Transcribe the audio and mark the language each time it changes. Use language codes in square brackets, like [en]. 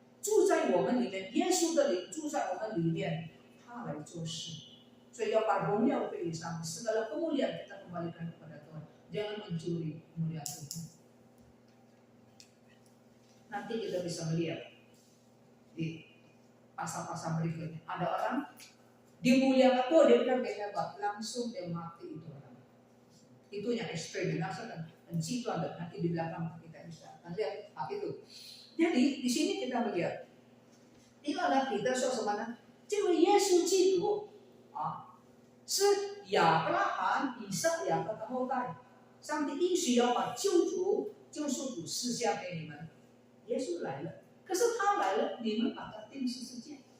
[zh] 住在我们里面，耶稣的灵住在我们里面，他来做事。所以要把荣耀归于上帝， [id] segala kemuliaan kita kembalikan kepada Tuhan. Jangan mencuri kemuliaan Tuhan. Nanti kita bisa melihat di pasal-pasal berikutnya. Ada orang dimuliakan, dia bilang dia hebat, langsung dia mati itu orang. Itu yang ekstrim, dan pencitraan dan nanti di belakang kita bisa lihat hal itu. Jadi di sini kita melihat, inilah kita suasana, [zh] 这位耶稣基督啊，是亚伯拉罕、以撒、雅各的后代。上帝应许要把救赎主赐下给你们。耶稣来了，可是他来了，你们把他钉十字架。